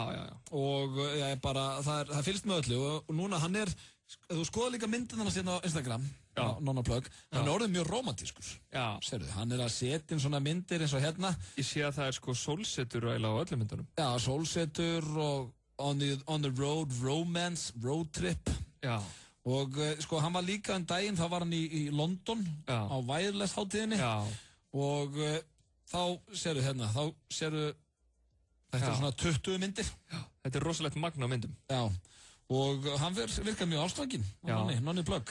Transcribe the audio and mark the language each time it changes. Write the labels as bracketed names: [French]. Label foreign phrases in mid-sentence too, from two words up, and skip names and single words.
[Icelandic] Og það fylgst með öllu og núna hann þú skoða líka myndin hann að setja á Instagram, Nonna Plug, hann orðið mjög romantískur. Já. Serðu, hann að setja inn svona myndir eins og hérna. Ég sé að það sko sólsetur eiginlega á öllum myndunum. Já, sólsetur og [English] on the road, romance, road trip. [Icelandic] Já. Og sko hann var líka daginn, þá var hann í London á Wireless hátíðinni. Já. Og þá sérðu hérna, þetta svona 20 myndir. Já, þetta rosalegt magn á myndum. Já, og hann virkar mjög ástfanginn, Nonni Plug.